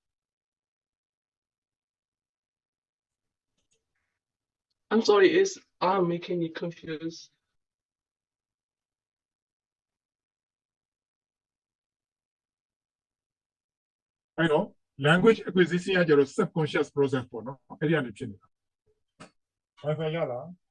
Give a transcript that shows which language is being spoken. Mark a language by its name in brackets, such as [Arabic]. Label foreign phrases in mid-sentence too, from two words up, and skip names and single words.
[English] I'm sorry, I'm making you confused. I know language acquisition [Burmese] ကကျတော့ [English] subconscious process [Burmese] ပေါ့နော်အဲ့ဒီကနေဖြစ်နေတာ Wi-Fi ရလား